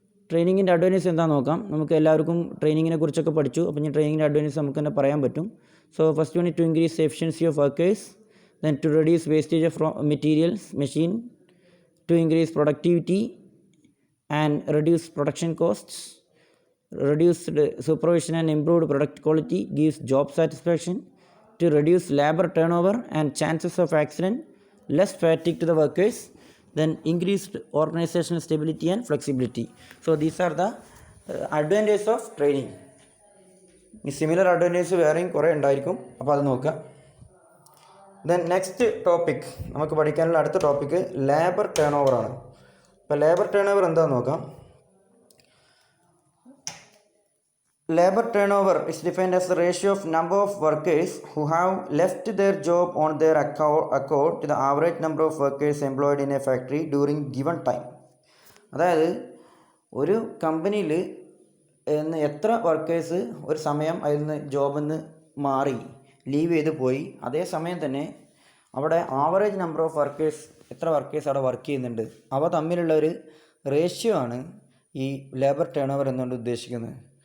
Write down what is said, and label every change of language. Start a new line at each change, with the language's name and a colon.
Malayalam: ട്രെയിനിങ്ങിൻ്റെ advantage എന്താണെന്ന് നോക്കാം. നമുക്ക് എല്ലാവർക്കും ട്രെയിനിങ്ങിനെ കുറിച്ചൊക്കെ പഠിച്ചു. അപ്പോൾ ഇനി ട്രെയിനിങ്ങിൻ്റെ അഡ്വാൻറ്റേജ് നമുക്ക് തന്നെ പറയാൻ പറ്റും.
English: So first one, to increase efficiency of workers. Then to reduce wastage of materials machine. To increase productivity and reduce production costs. Reduced supervision and improved product quality gives job satisfaction. To reduce labor turnover and chances of accident, less fatigue to the workers. Then increased organizational stability and flexibility. So these are the advantages of training. Similar advantages
Malayalam: വേറെയും കുറേ ഉണ്ടായിരിക്കും. അപ്പോൾ അത് നോക്കുക.
English: then next topic,
Malayalam: നമുക്ക് പഠിക്കാനുള്ള അടുത്ത topic labour turn over ആണ്. അപ്പോൾ ലേബർ ടേൺ ഓവർ എന്താണെന്ന് നോക്കാം.
English: Labor turnover is defined as the ratio of number of workers who have left their job on their accord to the average number of workers employed in a factory during given time.
Malayalam: അതായത് ഒരു കമ്പനിയിൽ എത്ര workers ഒരു സമയം അതിൽ നിന്ന് ജോബിൽ നിന്ന് മാറി ലീവ് ചെയ്ത് പോയി, അതേ സമയം തന്നെ അവിടെ ആവറേജ് നമ്പർ ഓഫ് വർക്കേഴ്സ്, എത്ര വർക്കേഴ്സ് അവിടെ വർക്ക് ചെയ്യുന്നുണ്ട്, അവ തമ്മിലുള്ള ഒരു റേഷ്യോ ആണ് ഈ ലേബർ ടേൺ ഓവർ എന്നുകൊണ്ട് ഉദ്ദേശിക്കുന്നത്.